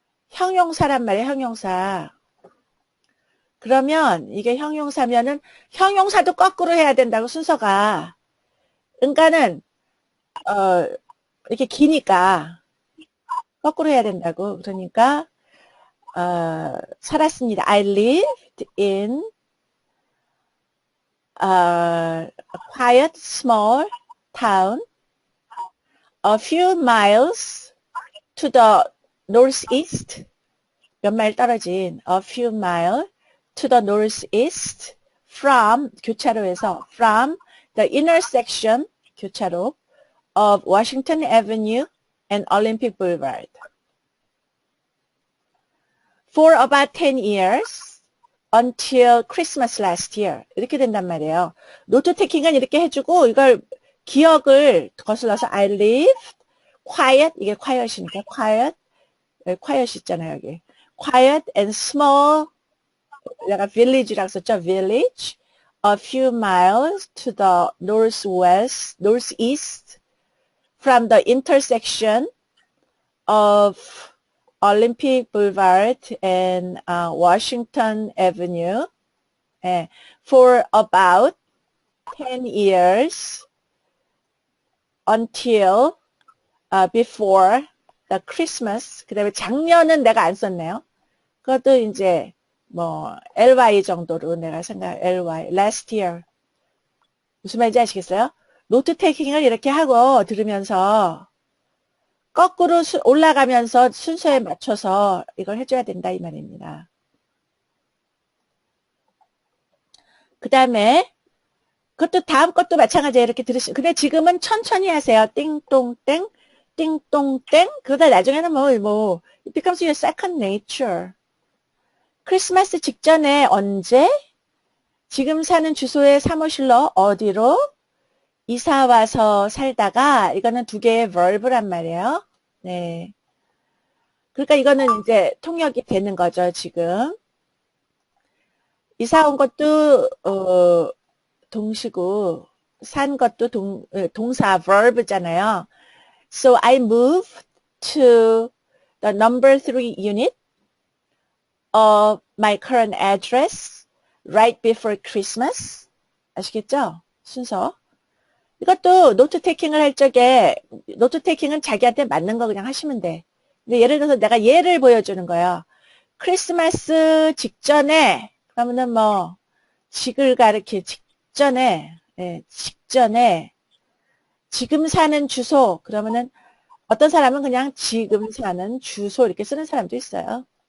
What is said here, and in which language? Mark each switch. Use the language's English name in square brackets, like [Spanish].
[Korean] 형용사란 말이에요. 형용사. 그러면 이게 형용사면은 형용사도 거꾸로 해야 된다고 순서가. 그러니까는 이렇게 기니까 거꾸로 해야 된다고. 그러니까 살았습니다. [English] I lived in a quiet small town a few miles to the northeast. [Korean] 몇 마일 떨어진 [English] a few miles to the northeast from [Korean] 교차로에서 [English] from the intersection [Korean] 교차로 [English] of Washington Avenue and Olympic Boulevard. For about 10 years until Christmas last year. [Korean] 이렇게 된단 말이에요. 노트 테킹은 이렇게 해주고 이걸 기억을 거슬러서 [English] I lived quiet, [Korean] 이게 quiet이니까 quiet, quiet 있잖아요 여기. [English] Quiet and small, [Korean] 내가 village라고 썼죠. [English] village, a few miles to the northeast from the intersection of Olympic Boulevard and Washington Avenue for about 10 years until before the Christmas. [Korean] 그 다음에 작년은 내가 안 썼네요. 그것도 이제 뭐 LY 정도로 내가 LY last year. 무슨 말인지 아시겠어요? 노트 테이킹을 이렇게 하고 들으면서 거꾸로 올라가면서 순서에 맞춰서 이걸 해줘야 된다 이 말입니다. 그 다음에 그것도 다음 것도 마찬가지예요. 이렇게 근데 지금은 천천히 하세요. 띵동땡 띵동땡 그러다 나중에는 [English] it becomes your second nature. [Korean] 크리스마스 직전에 언제 지금 사는 주소의 사무실로 어디로 이사 와서 살다가 이거는 두 개의 verb란 말이에요. 네. 그러니까 이거는 이제 통역이 되는 거죠, 지금. 이사 온 것도 동시고 산 것도 동사 verb잖아요. [English] So I moved to the number 3 unit of my current address right before Christmas. [Korean] 아시겠죠? 순서. 이것도 노트 테이킹을 할 적에 노트 테이킹은 자기한테 맞는 거 그냥 하시면 돼. 근데 예를 들어서 내가 예를 보여주는 거예요. 크리스마스 직전에 그러면은 뭐 직을 가리키 직전에 직전에 지금 사는 주소 그러면은 어떤 사람은 그냥 지금 사는 주소 이렇게 쓰는 사람도 있어요.